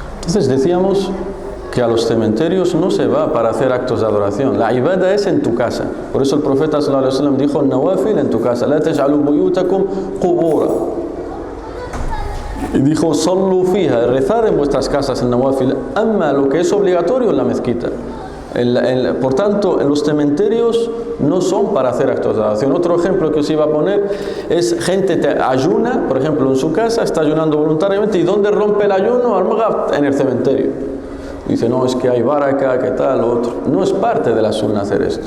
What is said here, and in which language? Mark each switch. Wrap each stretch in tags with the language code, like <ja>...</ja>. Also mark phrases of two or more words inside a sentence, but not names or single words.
<es>Entonces decíamos que a los cementerios no se va para hacer actos de adoración. La ibada es en tu casa. Por eso el profeta</es> <ar>صلى الله عليه وسلم</ar> <es>dijo: nawafil en tu casa.</es> <ar>لا تجعلوا بيوتكم قبورا.</ar> <es>Y dijo:</es> <ar>صلوا فيها,</ar> <es>rezad en vuestras casas en nawafil. Amma, lo que es obligatorio en la mezquita. Por tanto, en los cementerios no son para hacer actos de adoración. Otro ejemplo que os iba a poner es gente que ayuna, por ejemplo, en su casa, está ayunando voluntariamente. ¿Y dónde rompe el ayuno? En el cementerio. Dice: no, es que hay baraka, que tal, lo otro. No es parte de la sunna hacer esto.</es>